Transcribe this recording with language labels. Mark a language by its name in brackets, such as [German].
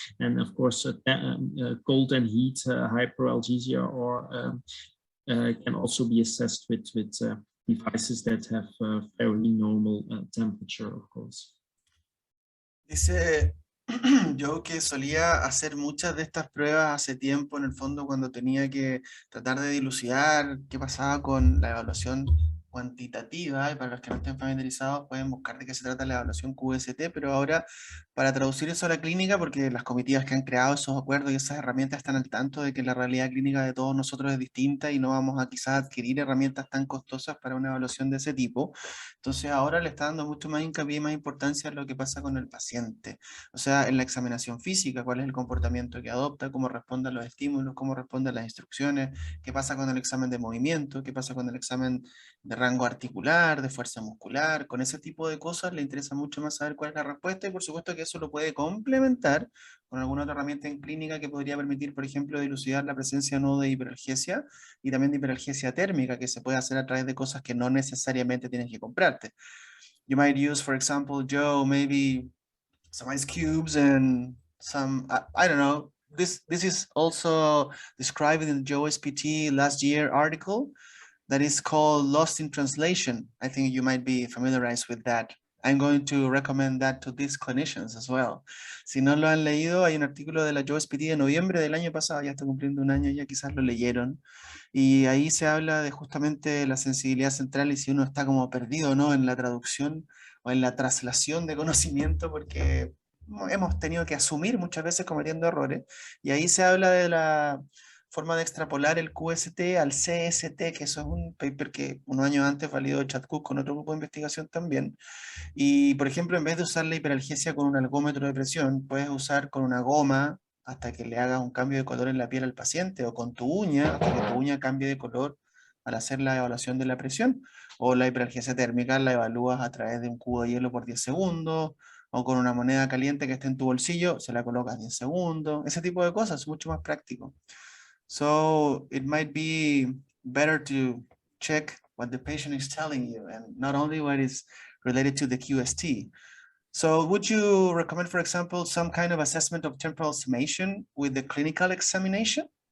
[English] And of course, cold and heat, hyperalgesia, or can also be assessed with devices that have very normal temperature, of course. [Spanish] Dice yo que solía hacer muchas de estas pruebas hace tiempo, en el fondo, cuando tenía que tratar de dilucidar qué pasaba con la evaluación cuantitativa, y para los que no estén familiarizados pueden buscar de qué se trata la evaluación QST, pero ahora para traducir eso a la clínica, porque las comitivas que han creado esos acuerdos y esas herramientas están al tanto de que la realidad clínica de todos nosotros es distinta y no vamos a quizás adquirir herramientas tan costosas para una evaluación de ese tipo. Entonces ahora le está dando mucho más hincapié y más importancia a lo que pasa con el paciente. O sea, en la examinación física, cuál es el comportamiento que adopta, cómo responde a los estímulos, cómo responde a las instrucciones, qué pasa con el examen de movimiento, qué pasa con el examen de rango articular, de fuerza muscular. Con ese tipo de cosas le interesa mucho más saber cuál es la respuesta, y por supuesto que eso lo puede complementar con alguna otra herramienta en clínica que podría permitir, por ejemplo, dilucidar la presencia o no de hiperalgesia, y también de hiperalgesia térmica, que se puede hacer a través de cosas que no necesariamente tienes que comprarte. [English] You might use, for example, Joe, maybe some ice cubes and some, I don't know. This is also described in the Joe SPT last year article that is called Lost in Translation. I think you might be familiarized with that. I'm going to recommend that to these clinicians as well. [Spanish] Si no lo han leído, hay un artículo de la Joe SPT de noviembre del año pasado, ya está cumpliendo un año, ya quizás lo leyeron. Y ahí se habla de justamente la sensibilidad central y si uno está como perdido, ¿no?, en la traducción o en la traslación de conocimiento, porque hemos tenido que asumir muchas veces cometiendo errores. Y ahí se habla de la forma de extrapolar el QST al CST, que eso es un paper que unos años antes validó Chad Cook con otro grupo de investigación también. Y, por ejemplo, en vez de usar la hiperalgesia con un algómetro de presión, puedes usar con una goma hasta que le hagas un cambio de color en la piel al paciente, o con tu uña, hasta que tu uña cambie de color al hacer la evaluación de la presión. O la hiperalgesia térmica la evalúas a través de un cubo de hielo por 10 segundos, o con una moneda caliente que esté en tu bolsillo, se la colocas 10 segundos. Ese tipo de cosas es mucho más práctico. [English] So it might be better to check what the patient is telling you, and not only what is related to the QST. So would you recommend, for example, some kind of assessment of temporal summation with the clinical examination?